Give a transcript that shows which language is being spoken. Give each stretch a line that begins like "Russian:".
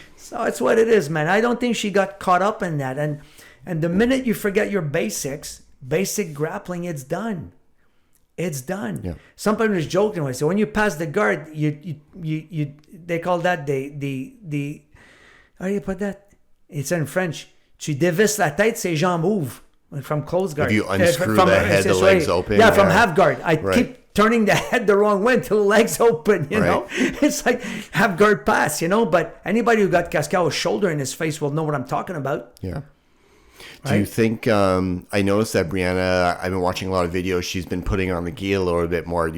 English: So it's what it is, man. I don't think she got caught up in that. And the minute you forget your basics, basic grappling, it's done. It's done. Yeah. Somebody was joking when I said, when you pass the guard, you they call that the how do you put that? It's in French.
French: Tu dévisses la tête, ses jambes ouvrent.
English: From close guard. If you unscrew the head, the legs open. Yeah, from half guard. I keep turning the head the wrong way until the legs open, you know? It's like half guard pass, you know? But anybody who got Cascal's shoulder in his face will know what I'm talking about. Yeah. Do you think, I noticed that Brianna, I've been watching a lot of videos, she's been putting on the gi a little bit more.